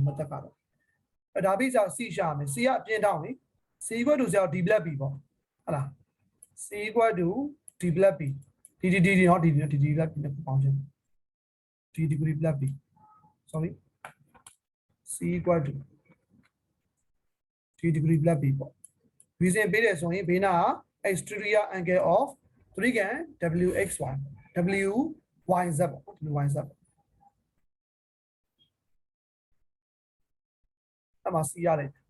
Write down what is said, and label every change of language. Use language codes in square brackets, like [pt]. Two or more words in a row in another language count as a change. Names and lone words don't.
[my] မတက်ကတော့အဲ့ဒါပြီးစား c ရှာမယ် c ကအပြင်တောင်းလေ c = ဆရာ d + b ပေါ့ဟုတ်လား c = d + b d နော် d နဲ့ပေါင်းခြင်း [en] d degree [my] + b sorry c = [en] d degree [my] + b ပေါ့ reason ပေးတယ်ဆိုရင်ဘေးနာက [en] exterior angle of 3 wxy wyz [my] ပေါ့ wyz အမှ c ရတယ်